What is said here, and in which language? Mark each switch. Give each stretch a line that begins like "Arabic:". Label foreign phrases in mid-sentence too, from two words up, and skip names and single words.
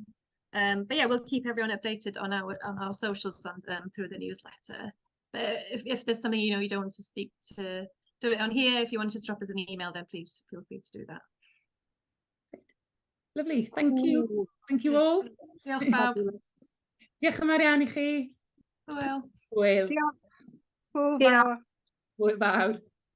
English: But yeah, we'll keep everyone updated on our socials and through the newsletter. But if there's something, you don't want to speak to, do it on here. If you want to just drop us an email, then please feel free to do that. Lovely, thank you. Thank you all.
Welsh: Diolch pawb. Diolch yn fawr iawn I chi. Hwyl. Hwyl. Diolch. Hwyl fawr. Hwyl fawr.